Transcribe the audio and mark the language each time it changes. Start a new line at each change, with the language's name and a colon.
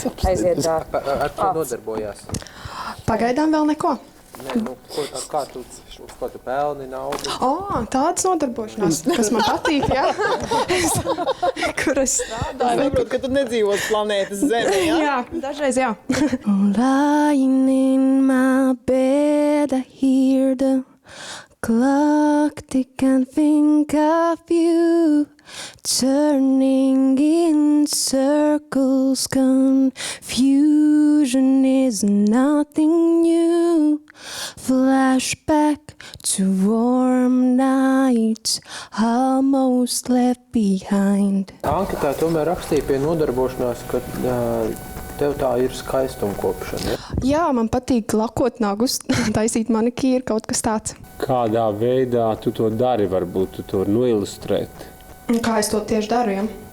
Latvian: Aiziet, Dārta. Ar ko nodarbojās? Pagaidām vēl neko. Kā tu pelni naudu? Tādas nodarbošanās, kas man patīk, jā. Kur es strādāju. Saprot, ka tu nedzīvos planētas Zeme, jā? Jā, dažreiz jā.
English: Lying in my bed, I hear the clock tick and think of you. Turning in circles, confusion is nothing new. Flashback to warm nights, almost left behind.
Latvian: Anketā tomēr rakstīja pie nodarbošanās, ka tev tā ir skaistumkopšana. Ja? Jā, man patīk lakot nagus, taisīt manikīru, kaut kas tāds. Kādā veidā tu to dari, varbūt tu to vari noilustrēt? Kā es to tieši daru, ja?